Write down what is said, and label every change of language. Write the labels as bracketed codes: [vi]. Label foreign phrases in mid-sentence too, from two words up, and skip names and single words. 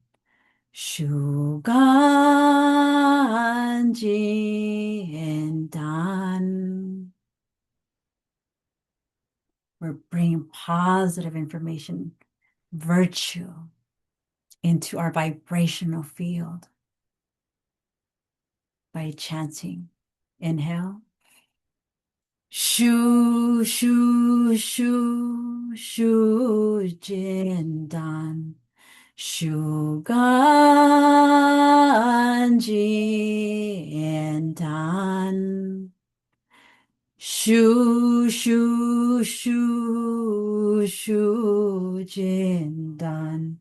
[zh] Shu, gan, jin, dan. [en] We're bringing positive information, virtue into our vibrational field by chanting. Inhale. [zh] Shu, shu, shu, shu, jin, dan. Shu, gan, jin, dan. Shu, shu, shu, shu, jin, dan.